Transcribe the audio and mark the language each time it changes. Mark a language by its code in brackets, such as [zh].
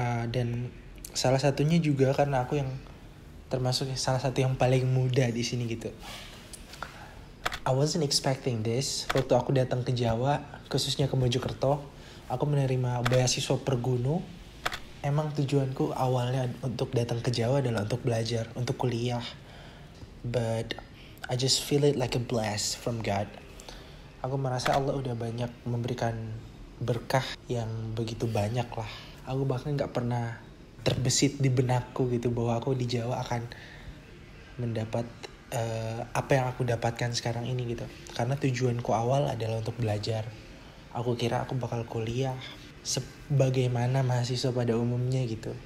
[id] Dan salah satunya juga karena aku yang termasuk salah satu yang paling muda di sini gitu. [en] I wasn't expecting this. [id] Waktu aku datang ke Jawa, khususnya ke Mojokerto, aku menerima beasiswa Pergunu. Emang tujuanku awalnya untuk datang ke Jawa adalah untuk belajar, untuk kuliah. [en] But I just feel it like a blast from God. [id] Aku merasa Allah udah banyak memberikan berkah yang begitu banyak lah. Aku bahkan gak pernah terbesit di benakku gitu bahwa aku di Jawa akan mendapat apa yang aku dapatkan sekarang ini gitu. Karena tujuanku awal adalah untuk belajar. Aku kira aku bakal kuliah sebagaimana mahasiswa pada umumnya gitu.